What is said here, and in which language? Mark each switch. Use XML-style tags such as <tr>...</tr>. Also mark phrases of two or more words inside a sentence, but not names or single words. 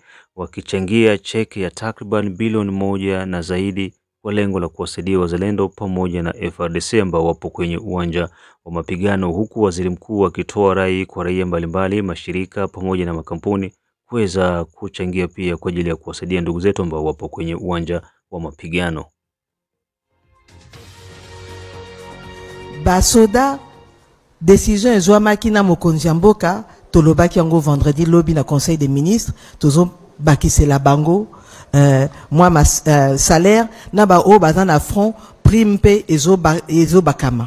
<sw>wakichangia cheki ya takriban bilioni 1 na zaidi kwa lengo la kuwasaidia wazalendo pamoja na FARDC ambao wapo kwenye uwanja wa mapigano, huku waziri mkuu akitoa rai kwa raia mbalimbali, mashirika pamoja na makampuni kuweza kuchangia pia kwa ajili ya kuwasaidia ndugu zetu ambao wapo kwenye uwanja wa mapigano.</sw> <ln>Basoda décision ezwamaki na mokonzi mboka tolobaki yango vendredi lobi na</ln> <fr>conseil des ministres</fr> <ln>tozo bakisela bango moi ma salaire na ba o baza na</ln> <fr>front prime</fr> <ln>pe ezo bakama.</ln>